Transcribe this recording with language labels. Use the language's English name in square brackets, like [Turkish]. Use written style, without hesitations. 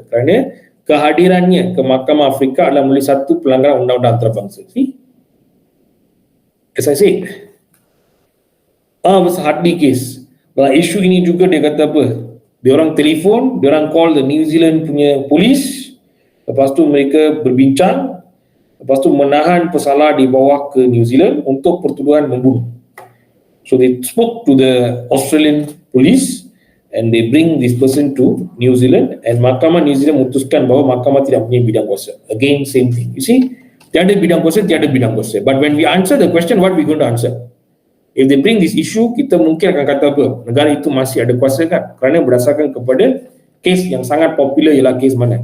[Malay] Kerana kehadirannya ke Mahkamah Afrika adalah melalui satu pelanggaran undang-undang antarabangsa. [English] See? As I said, was a hardly case. [Malay] Dalam isu ini juga dia kata apa? Dia orang telefon, dia orang [English] call the [Malay] New Zealand punya polis, lepas tu mereka berbincang, lepas tu menahan pesalah di bawah ke New Zealand untuk pertuduhan membunuh. [English] So they spoke to the Australian police and they bring this person to New Zealand, and [Malay] Mahkamah New Zealand memutuskan bahawa mahkamah tidak punya bidang kuasa. [English] Again, same thing. You see, [Malay] tiada bidang kuasa, tiada bidang kuasa. [English] But when we answer the question, what we going to answer? If they bring this issue, [Malay] kita mungkin akan kata apa? Negara itu masih ada kuasa kan? Kerana berdasarkan kepada kes yang sangat popular ialah kes mana?